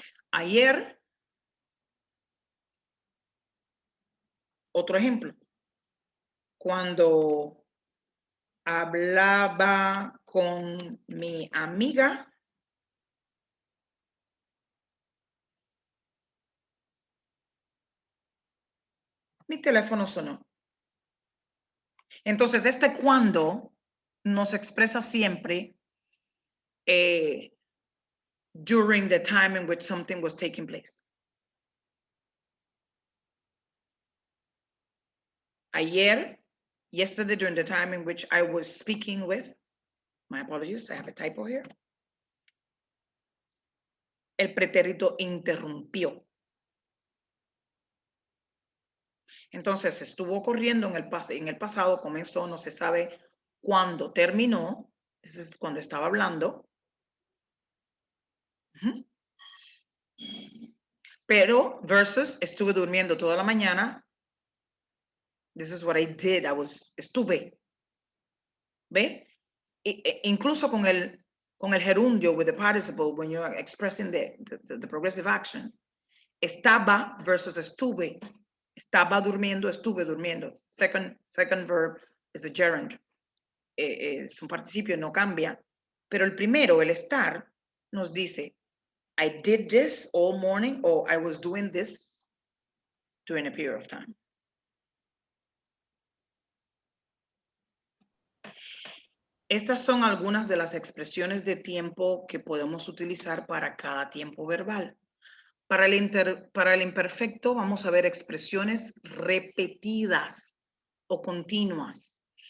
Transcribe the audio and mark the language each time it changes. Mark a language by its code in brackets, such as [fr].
[es] Ayer, otro ejemplo, cuando hablaba con mi amiga, mi teléfono sonó. Entonces, este cuando nos expresa siempre [en] during the time in which something was taking place. Ayer, yesterday, during the time in which I was speaking with, my apologies, I have a typo here. [es] El pretérito interrumpió. Entonces, estuvo corriendo en el pasado, comenzó, no se sabe cuándo terminó, ese es cuando estaba hablando. Pero versus estuve durmiendo toda la mañana. [en] This is what I did. [es] Estuve. ¿Ve? Incluso con el gerundio [en] with the participle when you're expressing the progressive action. [es] Estaba versus estuve. Estaba durmiendo, estuve durmiendo. [en] Second verb is a gerund. [es] Es un participio, no cambia. Pero el primero, el estar, nos dice, [en] I did this all morning, or I was doing this during a period of time. [es] Estas son algunas de las expresiones de tiempo que podemos utilizar para cada tiempo verbal. Para el imperfecto vamos a ver expresiones repetidas o continuas.